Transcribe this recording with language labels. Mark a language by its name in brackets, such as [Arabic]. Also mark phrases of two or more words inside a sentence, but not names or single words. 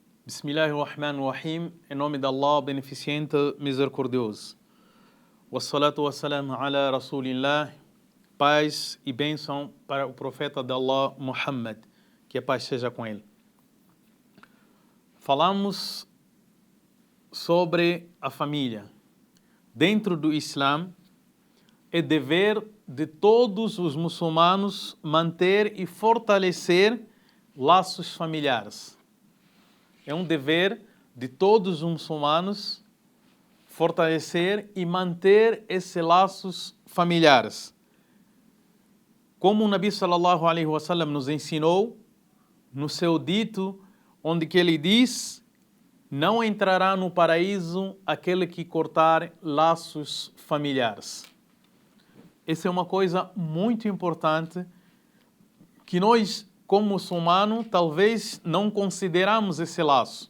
[Arabic] Bismillahirrahmanirrahim, [Portuguese] em nome de Allah, beneficente, misericordioso. [Arabic] Wassalatu wassalamu ala Rasulillah, [Portuguese] paz e bênção para o profeta de Allah, Muhammad, que a paz seja com ele. Falamos sobre a família. Dentro do Islã, é dever de todos os muçulmanos manter e fortalecer laços familiares. É um dever de todos os muçulmanos fortalecer e manter esses laços familiares. Como o Nabi [Arabic] sallallahu alaihi wasallam [Portuguese] nos ensinou no seu dito, onde que ele diz: não entrará no paraíso aquele que cortar laços familiares. Essa é uma coisa muito importante que nós, como muçulmano, talvez não consideramos esse laço.